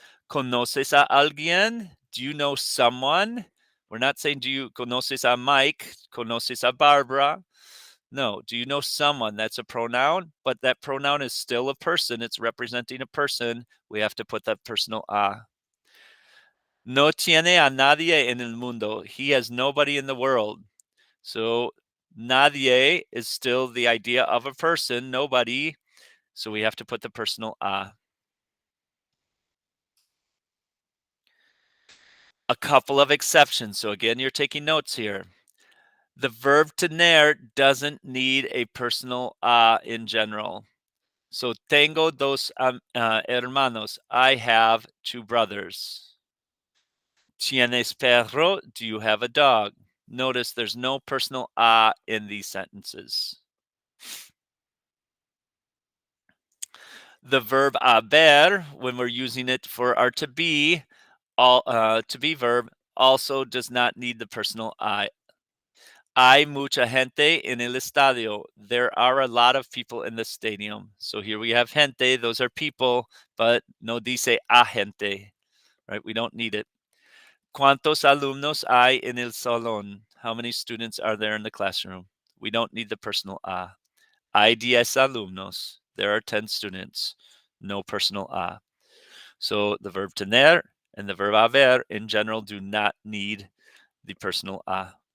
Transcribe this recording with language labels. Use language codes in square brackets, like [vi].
[es] ¿Conoces a alguien? [en] Do you know someone? We're not saying, do you conoces a Mike? [es] ¿Conoces a Barbara? [en] No. Do you know someone? That's a pronoun, but that pronoun is still a person. It's representing a person. We have to put that personal a. [es] No tiene a nadie en el mundo. [en] He has nobody in the world. So nadie is still the idea of a person, nobody. So we have to put the personal a. A couple of exceptions. So again, you're taking notes here. The verb tener doesn't need a personal a in general. So [es] tengo dos hermanos. [en] I have 2 brothers. [es] ¿Tienes perro? [en] Do you have a dog? Notice there's no personal a in these sentences. The verb haber, when we're using it for our to be verb, also does not need the personal I. [es] Hay mucha gente en el estadio. [en] There are a lot of people in the stadium. So here we have gente, those are people, but [es] no dice a gente, [en] right? We don't need it. [es] ¿Cuántos alumnos hay en el salón? [en] How many students are there in the classroom? We don't need the personal a. [es] Hay 10 alumnos. [en] There are 10 students. No personal a. So the verb tener and the verb haber in general do not need the personal a.